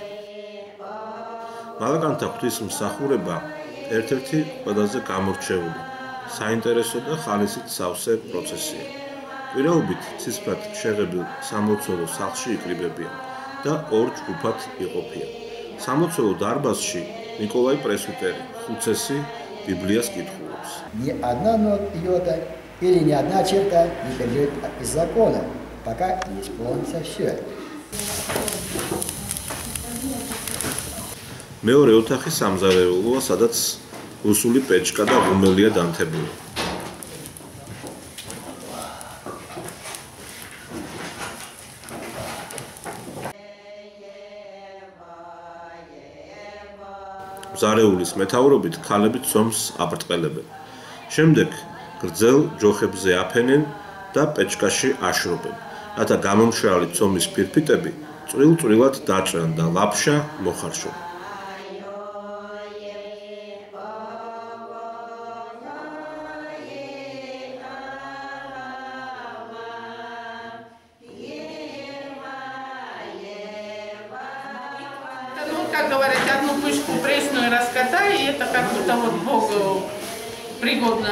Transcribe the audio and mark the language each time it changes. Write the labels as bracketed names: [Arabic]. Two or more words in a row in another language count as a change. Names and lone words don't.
[Georgian] მალაკანთა ღვთისმსახურება ერთ-ერთი ყველაზე გამორჩეული, საინტერესო და ხალისით სავსე პროცესია. პირაობით ცისფრად შეღებილ სამლოცველო სახლში იკრიბებიან და ორ ჯგუფად იყოფიან. სამლოცველო დარბაზში ნიკოლაი პრესვიტერი, ხუცესი ბიბლიას კითხულობს. [Russian] Ни одна йота или ни одна черта не бежит из закона, пока не исполнится все. [Georgian] მეორე ოთახი სამზარეულოა, სადაც რუსული პეჭკა და ღუმელია დამთებული. ზარეულის მეთაურობით ქალები ცომს აპრტყელებენ. შემდეგ გრძელ ჯოხებზე აფენენ და პეჭკაში აშრობენ, რათა გამომშრალი ცომის ფირფიტები წვრილ-წვრილად დაჭრან და ლაფშა მოხარშონ. [Russian] Как говорят, одну пышку пресную раскатай, и это как будто вот Богу пригодно.